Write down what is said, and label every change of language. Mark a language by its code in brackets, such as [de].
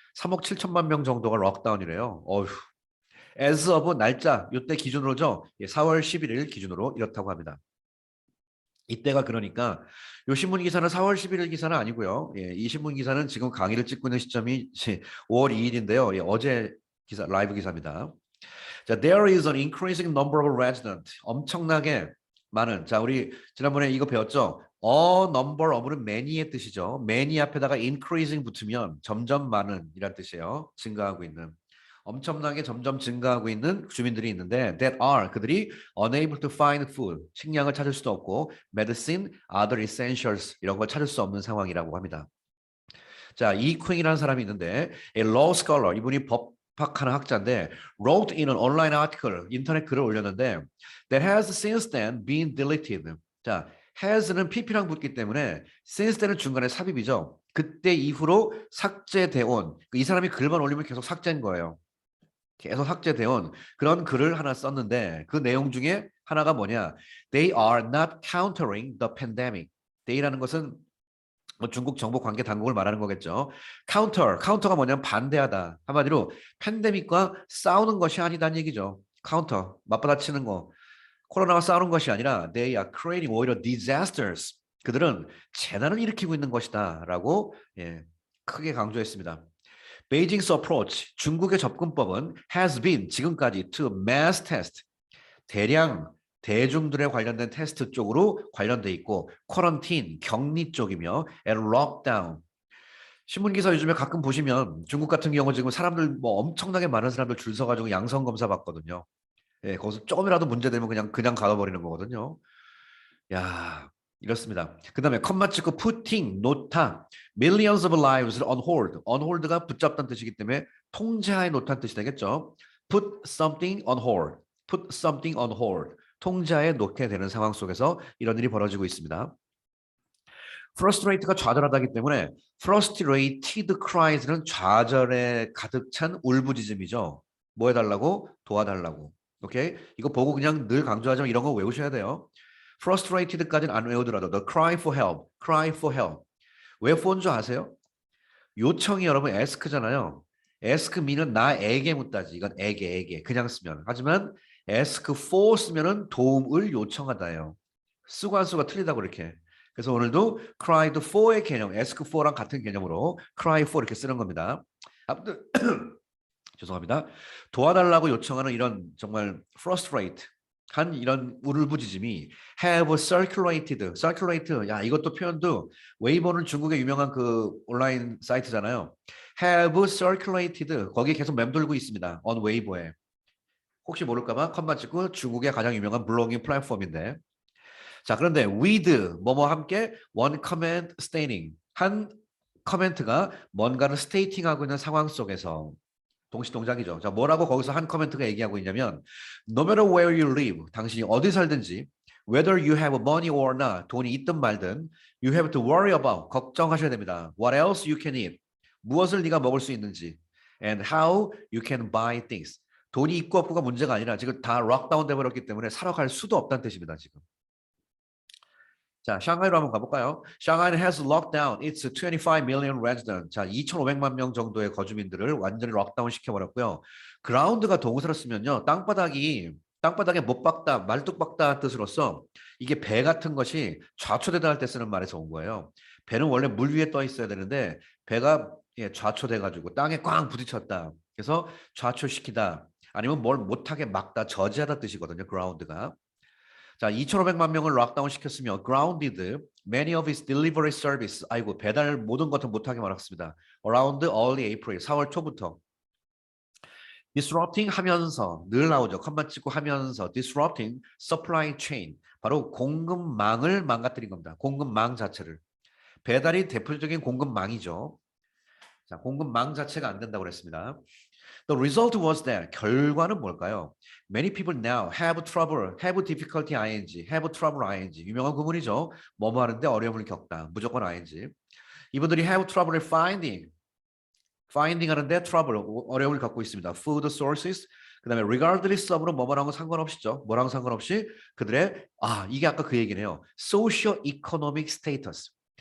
[ko] 3억 7천만 명 정도가 록다운이래요. 어휴. [en] as of [ko] 날짜 이때 기준으로죠. 4월 11일 기준으로 이렇다고 합니다. 이때가 그러니까 이 신문 기사는 4월 11일 기사는 아니고요. 이 신문 기사는 지금 강의를 찍고 있는 시점이 5월 2일인데요. 어제 기사 라이브 기사입니다. 자, [en] there is an increasing number of residents. [ko] 엄청나게 많은. 자, 우리 지난번에 이거 배웠죠? A number of는 many의 뜻이죠. many 앞에다가 increasing 붙으면 점점 많은 이란 뜻이에요. 증가하고 있는. 엄청나게 점점 증가하고 있는 주민들이 있는데 [en] that are [ko] 그들이 [en] unable to find food [ko] 식량을 찾을 수도 없고 [en] medicine, other essentials [ko] 이런 걸 찾을 수 없는 상황이라고 합니다. 자, 이퀸이라는 사람이 있는데 [en] a law scholar [ko] 이분이 법학하는 학자인데 [en] wrote in an online article [ko] 인터넷 글을 올렸는데 [en] that has since then been deleted. [ko] 자, has는 pp랑 붙기 때문에 since then은 중간에 삽입이죠. 그때 이후로 삭제돼 온 이 사람이 글만 올리면 계속 삭제인 거예요. 계속 삭제되온 그런 글을 하나 썼는데 그 내용 중에 하나가 뭐냐? [en] They are not countering the pandemic. [ko] They라는 것은 중국 정보 관계 당국을 말하는 거겠죠. 카운터가 뭐냐면 반대하다. 한마디로 팬데믹과 싸우는 것이 아니다는 얘기죠. 카운터, 맞받아치는 거. 코로나와 싸우는 것이 아니라 [en] they are creating [ko] 오히려 [en] disasters. [ko] 그들은 재난을 일으키고 있는 것이다 라고 크게 강조했습니다. 베이징's approach, 중국의 접근법은 [en] has been, [ko] 지금까지 [en] to mass test, [ko] 대량 대중들에 관련된 테스트 쪽으로 관련돼 있고 quarantine, 격리 쪽이며 [en] and lockdown. [ko] 신문기사 요즘에 가끔 보시면 중국 같은 경우 지금 사람들 뭐 엄청나게 많은 사람들 줄 서가지고 양성 검사 받거든요. 거기서 조금이라도 문제되면 그냥 가둬버리는 거거든요. 야, 이렇습니다. 그 다음에 컴마 찍고 [en] putting, [ko] 놓다, [en] millions of lives on hold. [ko] on hold가 붙잡다는 뜻이기 때문에 통제하에 놓다는 뜻이 되겠죠. [en] put something on hold. put something on hold. [ko] 통제하에 놓게 되는 상황 속에서 이런 일이 벌어지고 있습니다. frustrate가 좌절하다기 때문에 [en] frustrated cries [ko] 는 좌절에 가득 찬 울부짖음이죠. 뭐 해달라고? 도와달라고. 오케이? 이거 보고 그냥 늘 강조하지만 이런 거 외우셔야 돼요. frustrated까지는 안 외우더라도 [en] the cry for help, cry for help. [ko] 왜 for인 줄 아세요? 요청이 여러분 ask잖아요. ask me는 나에게 묻다지. 이건 에게 그냥 쓰면. 하지만 ask for 쓰면은 도움을 요청하다예요. 쓰고 안 쓰고가 틀리다고 이렇게. 그래서 오늘도 [en] cried for [ko] 의 개념, [en] ask for [ko] 랑 같은 개념으로 [en] cry for [ko] 이렇게 쓰는 겁니다. 아무튼 죄송합니다. 도와달라고 요청하는 이런 정말 frustrate 한 이런 울부짖음이 [en] have circulated, circulate, [ko] 야 이것도 표현도 웨이보는 중국의 유명한 그 온라인 사이트잖아요. have circulated 거기 계속 맴돌고 있습니다. on 웨이보에. 혹시 모를까봐 컴만 찍고 중국의 가장 유명한 블로깅 플랫폼인데 자 그런데 with 뭐뭐 함께 [en] one comment stating [ko] 한 커멘트가 뭔가를 스테이팅하고 있는 상황 속에서 동시 동작이죠. [en] 자, 뭐라고 거기서 한 커멘트가 얘기하고 있냐면 no matter where you live, [ko] 당신이 어디 살든지 [en] whether you have money or not, [ko] 돈이 있든 말든 [en] you have to worry about, [ko] 걱정하셔야 됩니다. [en] What else you can eat, [ko] 무엇을 네가 먹을 수 있는지 [en] and how you can buy things. [ko] 돈이 있고 없고가 문제가 아니라 지금 다 락다운 돼버렸기 때문에 사러 갈 수도 없다는 뜻입니다. 지금. 자, 샹하이로 한번 가볼까요? 샹하이는 [en] has locked down its 25 million residents. [ko] 자, 2,500만 명 정도의 거주민들을 완전히 락다운 시켜버렸고요. 그라운드가 동사로 쓰면요. 땅바닥에 못 박다, 말뚝 박다 뜻으로서 이게 배 같은 것이 좌초되다 할 때 쓰는 말에서 온 거예요. 배는 원래 물 위에 떠 있어야 되는데 배가 좌초돼가지고 땅에 꽝 부딪혔다. 그래서 좌초시키다. 아니면 뭘 못하게 막다, 저지하다 뜻이거든요. 그라운드가. 자, 2,500만 명을 락다운 시켰으며 [en] grounded many of its delivery service. [ko] 아이고, 배달 모든 것을 못하게 말았습니다. [en] around early April, [ko] 4월 초부터. disrupting 하면서 늘 나오죠. 컴만 찍고 하면서 [en] disrupting supply chain. [ko] 바로 공급망을 망가뜨린 겁니다. 공급망 자체를. 배달이 대표적인 공급망이죠. 자, 공급망 자체가 안 된다고 그랬습니다. [en] The result was that [ko] 결과는 뭘까요? [en] Many people now have trouble, have difficulty ing, have trouble ing. [ko] 유명한 구문이죠. 뭐뭐 하는데 어려움을 겪다. 무조건 ing. 이분들이 [en] have trouble finding [ko] 하는데 trouble, 어려움을 겪고 있습니다. [en] Food sources. [ko] 그 다음에 regardless of로 뭐뭐랑은 상관없이죠. 뭐랑 상관없이 그들의 이게 아까 그 얘기네요. [en] Socio economic status.